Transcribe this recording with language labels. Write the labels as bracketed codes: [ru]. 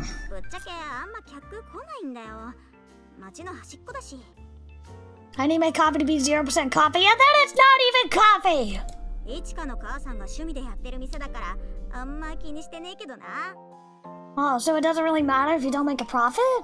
[ja] ぶっちゃけあんま客来ないんだよ。街の端っこだし。 [en] I need my coffee to be 0% coffee, and then it's not even coffee! [ja] いちかの母さんが趣味でやってる店だからあんま気にしてねえけどな。 [en] Oh, so it doesn't really matter if you don't make a profit?